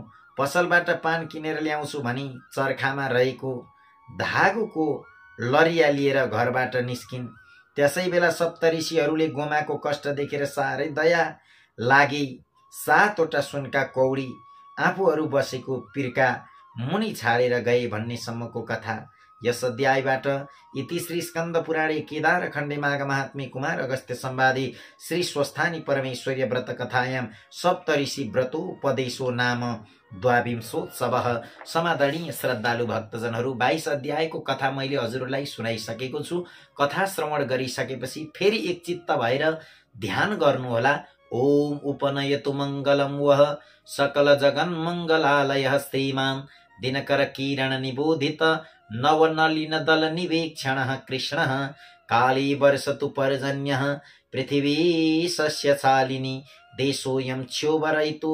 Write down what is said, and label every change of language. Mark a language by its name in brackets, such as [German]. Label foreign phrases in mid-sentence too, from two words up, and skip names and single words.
[Nepali] पसलबाट पान किनेर ल्याउँछु भनी चर्खामा रहेको धागोको लरिया लिएर घरबाट निस्किन्। त्यसै बेला सप्तऋषिहरूले गोमाको कष्ट देखेर साह्रै दया लागे। 7 वटा सुनका कौडी आफूहरू बसेको पिर्का मुनि छाडेर गए भन्नेसम्मको कथा यस अध्यायबाट। [Sanskrit] इति श्री स्कन्द पुराणे केदार खण्डे माघ महात्म्ये कुमार अगस्त्य संवादे श्री स्वस्थानी परमेश्वरी व्रत कथायां सप्तऋषि व्रतोपदेशो नाम द्वाविंशोत्सवः। [Nepali] समादरणीय श्रद्धालु भक्तजनहरू, 22 अध्यायको कथा मैले हजुरलाई सुनाइसकेको छु। कथा श्रवण गरिसकेपछि फेरि एकचित्त भएर ध्यान गर्नुहोला। [Sanskrit] ओम उपनयतु मङ्गलं वः सकल जगन् मङ्गलालयः श्रीमान् दिनकर किरण निबोधित नवनलिन दल निवेक्षणः कृष्णः काली वर्षतु पर्जन्यः पृथिवी सस्यशालिनी देशोऽयं क्षोभरहितो